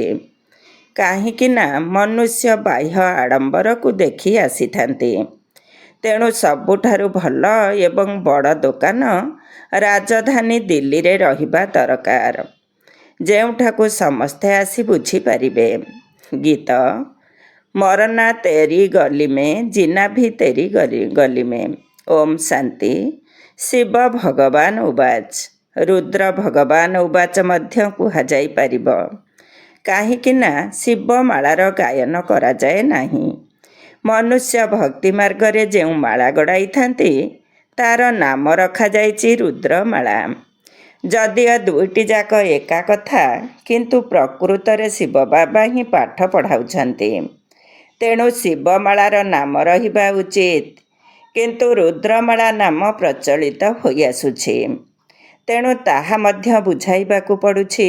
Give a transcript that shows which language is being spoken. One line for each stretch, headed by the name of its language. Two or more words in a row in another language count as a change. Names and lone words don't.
Odia: କାହିଁକି ନା ମନୁଷ୍ୟ ବାହ୍ୟ ଆଡ଼ମ୍ବର କୁ ଦେଖି ଆସି ଥାନ୍ତି, ତେଣୁ ସବୁଠାରୁ ଭଲ ଏବଂ ବଡ଼ ଦୋକାନ ରାଜଧାନୀ ଦିଲ୍ଲୀ ରେ ରହିବା ଦରକାର, ଯେଉଁଠାକୁ ସମସ୍ତେ ଆସି ବୁଝି ପାରିବେ।
Hindi: गीत, मरना तेरी गली में जीना भी तेरी गली में।
Odia: ଓମ ଶାନ୍ତି। ଶିବ ଭଗବାନ ଉବାଚ, ରୁଦ୍ର ଭଗବାନ ଉବାଚ ମଧ୍ୟ କୁହା ଯାଇ ପାରିବ, କାହିଁକି ନା ଶିବମାଳାର ଗାୟନ କରା ଯାଏ ନାହିଁ। ମନୁଷ୍ୟ ଭକ୍ତି ମାର୍ଗ ରେ ଯେଉଁ ମାଳା ଗଡ଼ାଇ ଥାନ୍ତି ତାର ନାମ ରଖା ଯାଇଛି ରୁଦ୍ରମାଳା। ଯଦିଓ ଦୁଇଟି ଯାକ ଏକା କଥା, କିନ୍ତୁ ପ୍ରକୃତ ରେ ଶିବ ବାବା ହିଁ ପାଠ ପଢ଼ାଉଛନ୍ତି, ତେଣୁ ଶିବମାଳାର ନାମ ରହିବା ଉଚିତ, କିନ୍ତୁ ରୁଦ୍ରମାଳା ନାମ ପ୍ରଚଳିତ ହୋଇ ଆସୁଛି, ତେଣୁ ତାହା ମଧ୍ୟ ବୁଝାଇବାକୁ ପଡ଼ୁଛି।